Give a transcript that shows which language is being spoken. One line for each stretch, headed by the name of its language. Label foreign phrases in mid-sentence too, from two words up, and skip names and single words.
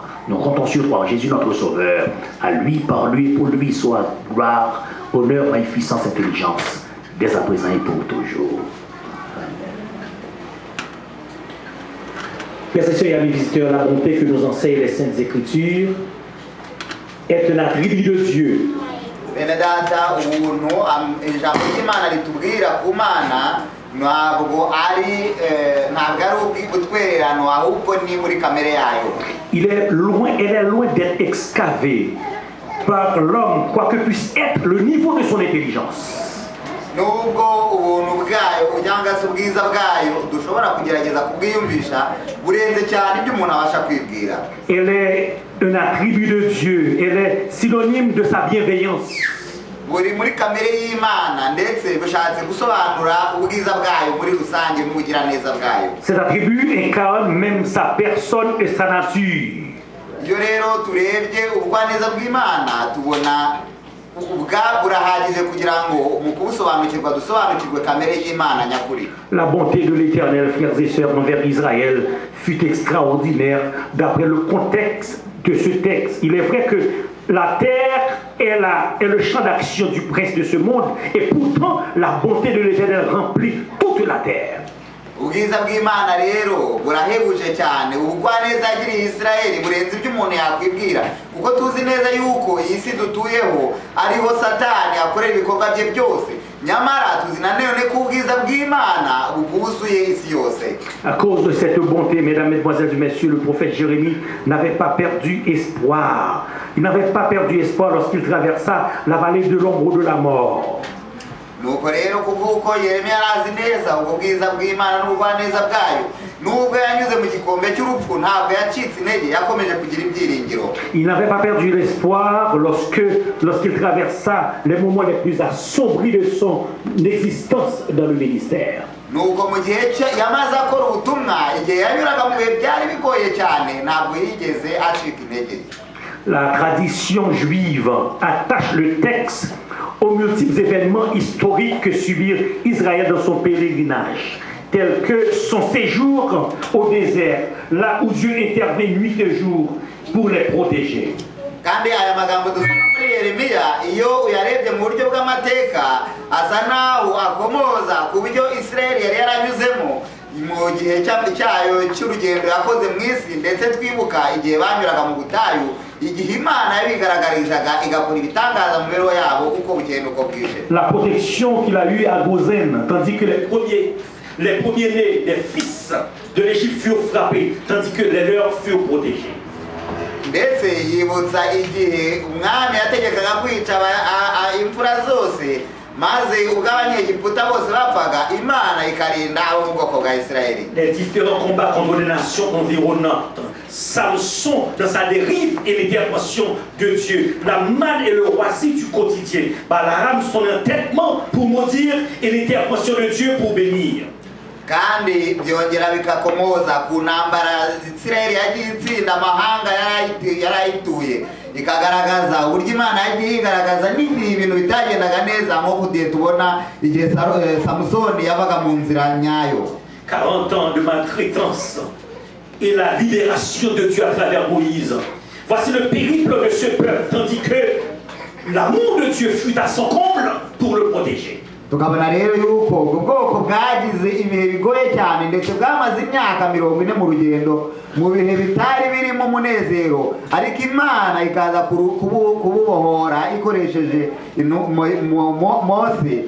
French: Nous comptons sur toi, Jésus notre Sauveur. À lui, par lui, pour lui soit gloire, honneur, magnificence, intelligence, dès à présent et pour toujours. Frères et sœurs et amis visiteurs, la bonté que nous enseignent les Saintes Écritures est un attribut de Dieu.
Kinyarwanda: Benedata ubuntu ijambo ry'Imana ritubwira ku Mana ntabwo ari ubutwererano ahubwo ni muri kamere yayo.
French: Elle est loin d'être excavée. par l'homme, quoi que puisse être le niveau de son intelligence.
Kinyarwanda: nubwo ubuntu bwayo cyangwa se ubwiza bwayo dushobora kugerageza kubwiyumvisha burenze cyane ibyo umuntu abasha kwibwira.
French: Elle est un attribut de Dieu, elle est synonyme de sa bienveillance.
Kinyarwanda: buri muri kamere y'Imana ndetse bushatse gusobanura ubwiza bwayo muri rusange n'ubugiraneza bwayo.
French: Cet attribut incarne même sa personne et sa nature.
Kinyarwanda: iyo rero turebye ubugwaneza bw'Imana tubona burahagije kugira ngo mu kubusobanukirwa dusobanukirwe kamere y'Imana nyakuri.
French: La bonté de l'Éternel, frères et sœurs, envers Israël fut extraordinaire d'après le contexte de ce texte. Il est vrai que la terre est le champ d'action du prince de ce monde, et pourtant la bonté de l'Éternel remplit toute la terre.
Kinyarwanda: ubwiza bw'Imana rero burahebuje cyane, ubugwaneza yagiriye Isirayeli burenze ibyo umuntu yakwibwira, kuko tuzi neza yuko iyi si dutuyeho ariho Satani akorera ibikorwa bye byose, nyamara tuzi nanone ko ubwiza bw'Imana bwuzuye isi yose.
French: À cause de cette bonté, mesdames, mesdemoiselles et messieurs, le prophète Jérémie n'avait pas perdu espoir. Il n'avait pas perdu espoir lorsqu'il traversa la vallée de l'ombre de la mort.
Kinyarwanda: nuko rero kuko Yeremiya arazi neza ubwo bwiza bw'Imana n'ubugwaneza bwayo, nubwo yanyuze mu gikombe cy'urupfu ntabwo yacitse intege, yakomeje kugira ibyiringiro.
French: Il n'avait pas perdu l'espoir lorsqu'il traversa les moments les plus assombris de son existence dans le ministère.
Kinyarwanda: nuko mu gihe yamaze akora ubutumwa, igihe yanyuraga mu bihe byari bigoye cyane, ntabwo yigeze acika intege.
French: La tradition juive attache le texte aux multiples événements historiques que subit Israël dans son pèlerinage, tels que son séjour au désert, là où Dieu intervient nuit et jour pour les protéger.
Kinyarwanda: kandi aya magambo dusoma muri Yeremiya iyo uyarebye mu buryo bw'amateka asa naho akomoza ku buryo Isirayeli yari yaranyuzemo mu gihe cyayo cy'urugendo yakoze mu isi, ndetse twibuka igihe banyuraga mu butayu, igihe Imana yabigaragarizaga igakora ibitangaza mu mibereho yabo uko bukeye n'uko bwije.
French: La protection qu'il a eue à Gozen, tandis que les premiers-nés des fils de l'Égypte furent frappés, tandis que les leurs furent protégés.
Kinyarwanda: ndetse yibutsa igihe umwami yategekaga kwica imfura zose, maze ubwo abanyegiputa bose bapfaga, Imana ikarinda abo mu bwoko bwa Isirayeli.
French: Les différents combats contre les nations environnantes, Samson dans sa dérive et l'intervention de Dieu, la manne et le roissy du quotidien, Balaam son entêtement pour maudire et l'intervention de Dieu pour bénir.
Kinyarwanda: kandi byongera bikakomoza ku ntambara Isirayeli yagiye itsinda amahanga yarayituye, ikagaragaza uburyo Imana yagiye igaragaza n'igihe ibintu bitagendaga neza, nko kugihe tubona igihe Samusoni yabaga mu nzira nyayo.
French: 40 ans de maltraitance et la libération de Dieu à travers Moïse. Voici le périple de ce peuple, tandis que l'amour de Dieu fut à son comble pour le protéger.
Kinyarwanda: tukabona rero yuko ubwo bwoko bwagize ibihe bigoye cyane, ndetse bwamaze imyaka 40 mu rugendo mu bihe bitari birimo umunezero, ariko Imana ikaza kububohora ikoresheje Mose.